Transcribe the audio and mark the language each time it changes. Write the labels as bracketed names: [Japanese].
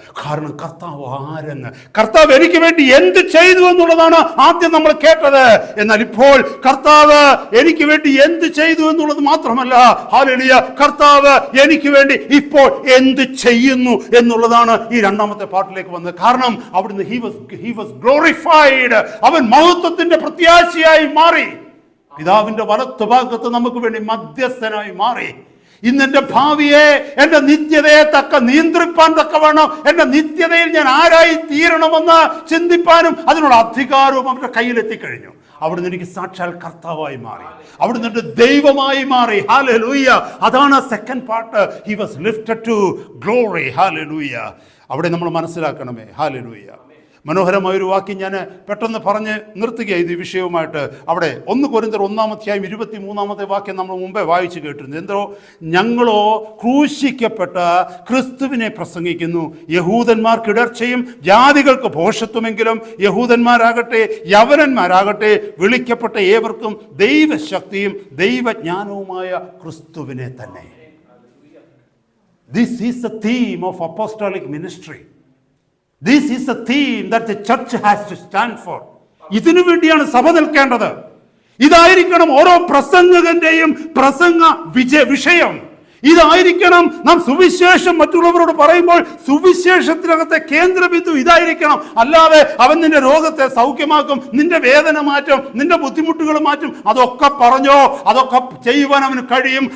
[Malayalam] കാരണം കർത്താവ് ആരെന്ന്, കർത്താവ് എനിക്ക് വേണ്ടി എന്ത് ചെയ്തു എന്നുള്ളതാണ് ആദ്യം നമ്മൾ കേട്ടത്. എന്നാൽ ഇപ്പോൾ കർത്താവ് എനിക്ക് വേണ്ടി എന്ത് ചെയ്തു എന്നുള്ളത് മാത്രമല്ല, ഹല്ലേലൂയ, കർത്താവ് എനിക്ക് വേണ്ടി ഇപ്പോൾ എന്ത് ചെയ്യുന്നു എന്നുള്ളതാണ് ഈ 2-ാമത്തെ പാർട്ടിലേക്ക് വന്നത്. കാരണം അവിടുന്ന് [English] he was glorified. [Malayalam] അവൻ മഹത്വത്തിന്റെ പ്രത്യാശയായി മാറി. പിതാവിന്റെ വലത്ത് ഭാഗത്ത് നമുക്ക് വേണ്ടി മധ്യസ്ഥനായി മാറി. ഇന്നെന്റെ ഭാവിയെ, എൻ്റെ നിത്യതയെ നിയന്ത്രിപ്പാൻ തക്കവണ്ണം എൻ്റെ നിത്യതയിൽ ഞാൻ ആരായി തീരണമെന്ന് ചിന്തിപ്പാനും അതിനുള്ള അധികാരവും അവരുടെ കയ്യിലെത്തിക്കഴിഞ്ഞു. അവിടുന്ന് എനിക്ക് സാക്ഷാൽ കർത്താവായി മാറി, അവിടുന്ന് എൻ്റെ ദൈവമായി മാറി. ഹല്ലേലൂയ. അതാണ് second part. [English] He was lifted to glory. [Malayalam] Hallelujah. അവിടെ നമ്മൾ മനസ്സിലാക്കണമേ. ഹല്ലേലൂയ. മനോഹരമായൊരു വാക്യം ഞാൻ പെട്ടെന്ന് പറഞ്ഞ് നിർത്തുകയാണ് ഈ വിഷയവുമായിട്ട്. അവിടെ 1 കൊരിന്ത്യർ 1-ാം അധ്യായം 23-ാമത്തെ വാക്യം നമ്മൾ മുമ്പേ വായിച്ചു കേട്ടിരുന്നു. എന്തോ, ഞങ്ങളോ ക്രൂശിക്കപ്പെട്ട ക്രിസ്തുവിനെ പ്രസംഗിക്കുന്നു. യഹൂദന്മാർക്ക് ഇടർച്ചയും ജാതികൾക്ക് ഭോഷത്വമെങ്കിലും യഹൂദന്മാരാകട്ടെ യവനന്മാരാകട്ടെ വിളിക്കപ്പെട്ട ഏവർക്കും ദൈവശക്തിയും ദൈവജ്ഞാനവുമായ ക്രിസ്തുവിനെ തന്നെ. [English] This is the theme of apostolic ministry. This is a theme that the church has to stand for. [Malayalam] ഇതിനു വേണ്ടിയാണ് സഭ നിൽക്കേണ്ടത്. ഇതായിരിക്കണം ഓരോ പ്രസംഗകന്റെയും പ്രസംഗ വിഷയം. ഇതായിരിക്കണം നാം സുവിശേഷം മറ്റുള്ളവരോട് പറയുമ്പോൾ സുവിശേഷത്തിനകത്തെ കേന്ദ്രബിന്ദു ഇതായിരിക്കണം. അല്ലാതെ അവൻ നിന്റെ രോഗത്തെ സൗഖ്യമാക്കും, നിന്റെ വേദന മാറ്റും, നിന്റെ ബുദ്ധിമുട്ടുകൾ മാറ്റും, അതൊക്കെ പറഞ്ഞോ, അതൊക്കെ ചെയ്യുവാൻ അവന് കഴിയും.